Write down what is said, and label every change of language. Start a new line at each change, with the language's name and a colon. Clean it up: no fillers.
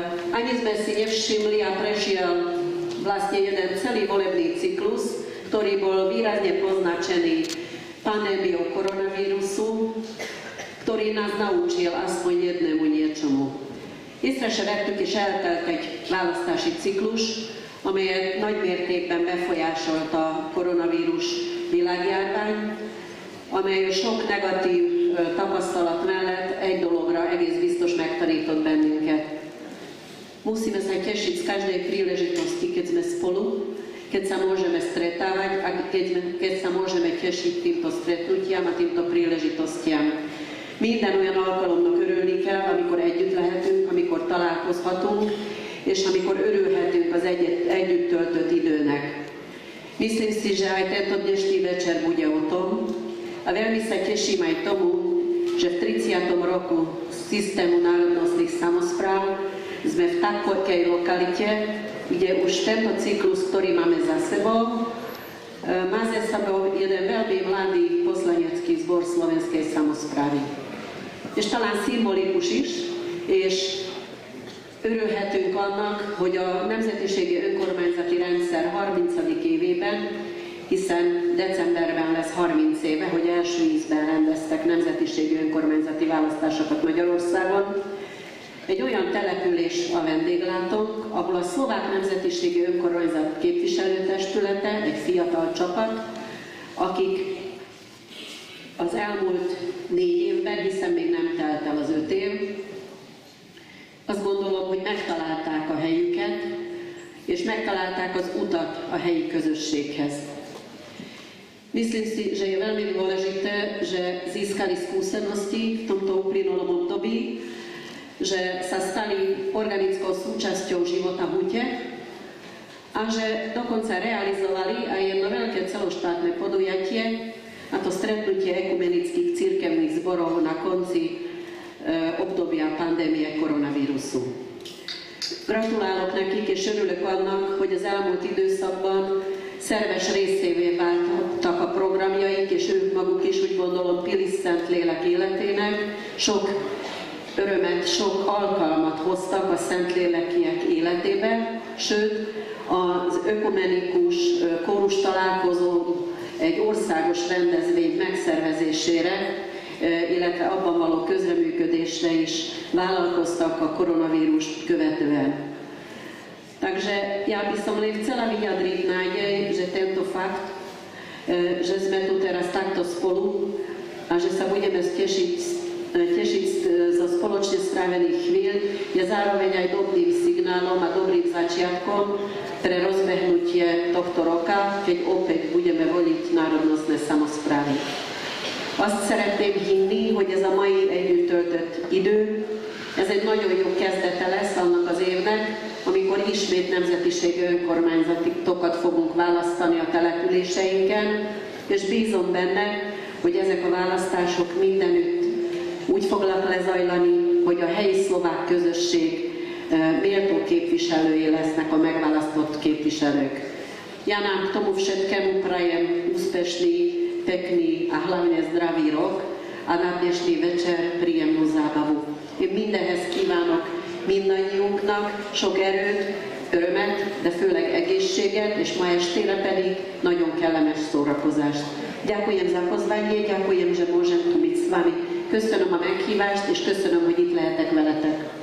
Slovak: Ani sme si nevšimli a prešiel vlastne jeden celý volebný cyklus, ktorý bol výrazne poznačený pandémiou koronavírusu, ktorý nás naučil aspoň jednému niečomu.
Hungarian: Észre se vettük és eltelt egy választási ciklus, amelyet nagy mértékben befolyásolta a koronavírus világjárvány, amely sok negatív tapasztalat mellett egy dologra egész biztos megtanított bennünket.
Slovak: Musíme sa tešiť z každej príležitosti, keď sme spolu, keď sa môžeme stretávať a keď sa môžeme tešiť týmto stretnutiam a týmto príležitostiam.
Hungarian: Minden olyan alkalomnak örülni kell, amikor együtt lehetünk, amikor találkozhatunk, és amikor örülhetünk az együtt töltött időnek.
Slovak: Myslím si, že aj tento dnešný večer bude o tom, a veľmi sa teším aj tomu, že v 30. roku systému národnostných samospráv sme v takej lokalite, kde už tento cyklus, ktorý máme za sebou, má za sebou jeden veľmi mladý poslanecký zbor slovenskej samosprávy.
Hungarian: És talán szimbolikus is, és örülhetünk annak, hogy a Nemzetiségi Önkormányzati Rendszer 30. évében, hiszen decemberben lesz 30 éve, hogy első ízben rendeztek nemzetiségi önkormányzati választásokat Magyarországon, egy olyan település a vendéglátónk, ahol a Szlovák Nemzetiségi Önkormányzat képviselőtestülete, egy fiatal csapat, akik az elmúlt 4 évben, hiszen még nem telt el az 5 év, azt gondolom, hogy megtalálták a helyüket, és megtalálták az utat a helyi közösséghez.
Slovak: Myslím si, že je veľmi dôležité, že získali skúsenosti v tomto uplynulom období, že sa stali organickou súčasťou života Hute a že dokonca realizovali aj jedno veľké celoštátne podujatie, a to stretnutie ekumenických cirkevných zborov na konci obdobia pandémie koronavírusu.
Hungarian: Gratulálok nekik, és örülök annak, hogy az elmúlt időszakban szerves részévé váltak a programjaik, és ők maguk is, úgy gondolom, Pilis Szentlélek életének sok örömet, sok alkalmat hoztak a Szentlélekiek életébe, sőt, az ökumenikus kórus találkozó egy országos rendezvény megszervezésére, illetve abban való közreműködésre is vállalkoztak a koronavírust követően.
Slovak: Takže ja by som len chcela vyjadriť nádej, že tento fakt, že sme tu teraz takto spolu a že sa budeme tešiť zo spoločne strávených chvíľ, je zároveň aj dobrým signálom a dobrým začiatkom pre rozbehnutie tohto roka, keď opäť budeme voliť národnostné samosprávy.
Hungarian: Azt szeretném hinni, hogy ez a mai együtt töltött idő, ez egy nagyon jó kezdete lesz annak az évnek, amikor ismét nemzetiségi önkormányzatokat fogunk választani a településeinken, és bízom benne, hogy ezek a választások mindenütt úgy fognak lezajlani, hogy a helyi szlovák közösség méltó képviselői lesznek a megválasztott képviselők.
Slovak: Ja nám k tomu všetkému prajem úspešný, pekný a hlavne zdravý rok a na dnešný večer príjemnú zábavu.
Hungarian: Én mindenhez kívánok mindannyiunknak sok erőt, örömet, de főleg egészséget, és ma estére pedig nagyon kellemes szórakozást.
Slovak: Ďakujem za pozvanie, ďakujem, že môžem tu byť s vami.
Hungarian: Köszönöm a meghívást, és köszönöm, hogy itt lehetek veletek.